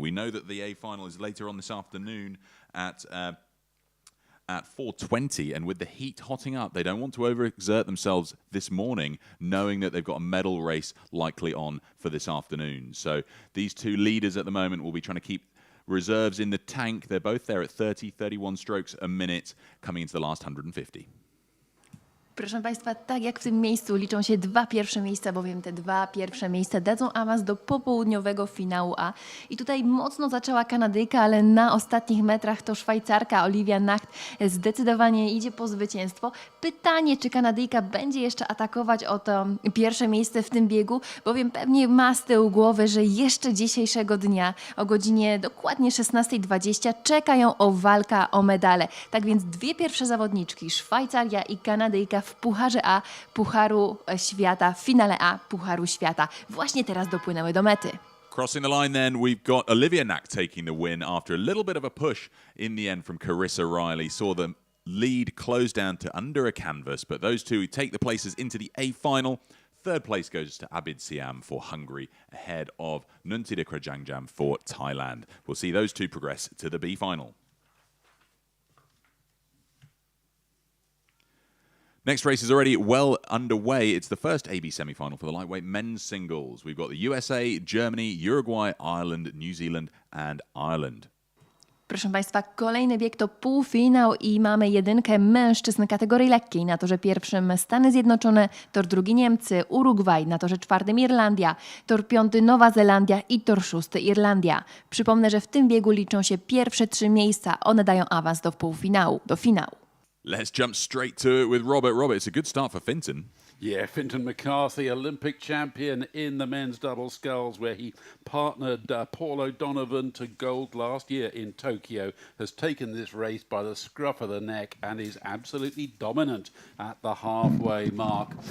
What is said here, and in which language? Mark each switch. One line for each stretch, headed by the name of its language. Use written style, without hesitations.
English: We know that the A final is later on this afternoon at 4:20, and with the heat hotting up, they don't want to overexert themselves this morning, knowing that they've got a medal race likely on for this afternoon. So these two leaders at the moment will be trying to keep reserves in the tank. They're both there at 30, 31 strokes a minute, coming into the last 150.
Polish: Proszę Państwa, tak jak w tym miejscu liczą się 2 pierwsze miejsca, bowiem te 2 pierwsze miejsca dadzą awans do popołudniowego finału A. I tutaj mocno zaczęła Kanadyjka, ale na ostatnich metrach to Szwajcarka Olivia Nacht zdecydowanie idzie po zwycięstwo. Pytanie, czy Kanadyjka będzie jeszcze atakować o to pierwsze miejsce w tym biegu, bowiem pewnie ma z tyłu głowy, że jeszcze dzisiejszego dnia o godzinie dokładnie 16:20 czeka ją walka o medale. Tak więc 2 pierwsze zawodniczki, Szwajcaria i Kanadyjka w Pucharze A, Pucharu Świata, w finale A, Pucharu Świata. Właśnie teraz dopłynęły do mety.
English: Crossing the line then, we've got Olivia Nack taking the win after a little bit of a push in the end from Carissa Riley. Saw the lead close down to under a canvas, but those two take the places into the A final. Third place goes to Abid Siam for Hungary, ahead of Nuntida Krajangjam for Thailand. We'll see those two progress to the B final. Next race is already well underway. It's the first AB semi-final for the lightweight men's singles. We've got the USA, Germany, Uruguay, Ireland, New Zealand and Ireland.
Polish: Proszę Państwa, kolejny bieg to półfinał i mamy jedynkę mężczyzn kategorii lekkiej. Na torze pierwszym Stany Zjednoczone, tor drugi Niemcy, Urugwaj, na torze czwartym Irlandia, tor piąty Nowa Zelandia i tor szósty Irlandia. Przypomnę, że w tym biegu liczą się pierwsze 3 miejsca. One dają awans do półfinału, do finału.
English: Let's jump straight to it with Robert. Robert, it's a good start for Finton. Yeah, Finton McCarthy, Olympic champion in the men's double sculls, where he partnered Paul O'Donovan to gold last year in Tokyo, has taken this race by the scruff of the neck and is absolutely dominant at the halfway mark.